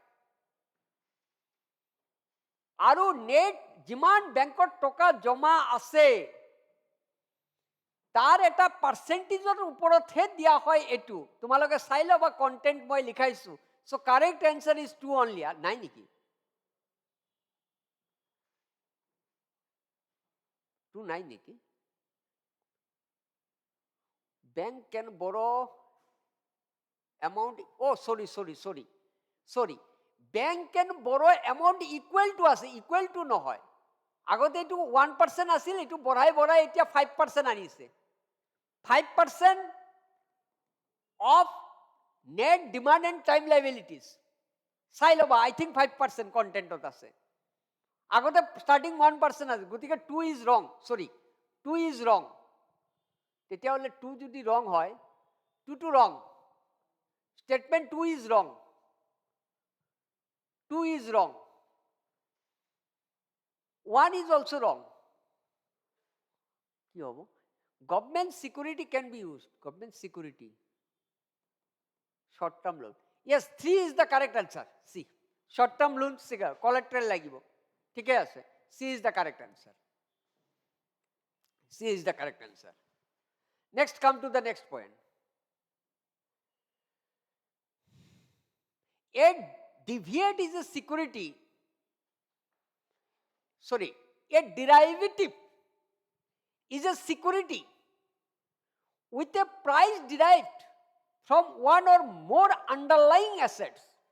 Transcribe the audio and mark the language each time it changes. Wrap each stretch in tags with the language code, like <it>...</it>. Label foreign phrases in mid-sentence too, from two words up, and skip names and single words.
<as>আৰু নেট যিমান বেংকত টকা জমা আছে তাৰ এটা পাৰ্চেন্টেজৰ ওপৰতহে দিয়া হয়। এইটো তোমালোকে চাই ল'বা, কণ্টেণ্ট মই লিখাইছো।</as> <en>So correct answer is 2 only.</en> <as>নাই নেকি?</as> <en>2</en> <as>নাই নেকি?</as> <en>Bank can borrow amount, oh sorry, bank can borrow amount equal to আছে, equal to নহয়, আগতে</en> <as>এইটো 1% আছিল, এইটো বঢ়াই এতিয়া 5% আনিছে, 5%</as> <en>of net demand and time liabilities</en> <as>চাই ল'বা,</as> <en>I think 5%</en> <as>কন্টেন্টত আছে, আগতে</as> <en>starting 1% আছে, গতিকে 2 is wrong, sorry 2 is wrong, তেতিয়াহ'লে 2 যদি wrong হয়, 2 to wrong, statement 2 is wrong, 2 is wrong, 1 is also wrong.</en> <as>কি হব?</as> <en>Government security can be used, government security, short term loan, yes 3 is the correct answer, C, short term loan collateral লাগিব,</en> <as>ঠিকই আছে,</as> <en>C is the correct answer, C is the correct answer. Next, come to the next point. A deviate is a security, sorry, a derivative is a security with a price derived from one or more underlying assets.</en>